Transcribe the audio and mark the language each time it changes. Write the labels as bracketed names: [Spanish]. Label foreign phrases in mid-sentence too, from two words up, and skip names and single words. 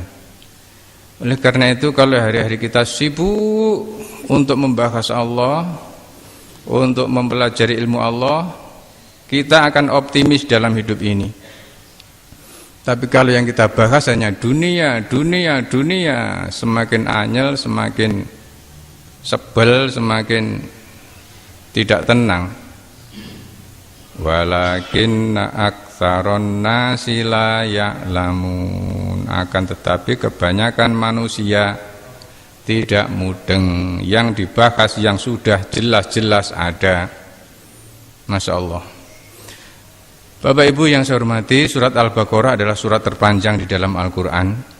[Indonesian] Oleh karena itu, kalau hari-hari kita sibuk untuk membahas Allah, untuk mempelajari ilmu Allah, kita akan optimis dalam hidup ini. Tapi kalau yang kita bahas hanya dunia, semakin anyel, semakin sebel, semakin tidak tenang. [Arabic] ولكن أكثر الناس لا يعلمون. [Indonesian] Akan tetapi kebanyakan manusia tidak mudeng. Yang dibahas yang sudah jelas-jelas ada. [Arabic] ما شاء الله. [Indonesian] Bapak Ibu yang saya hormati, surat Al-Baqarah adalah surat terpanjang di dalam Al-Quran.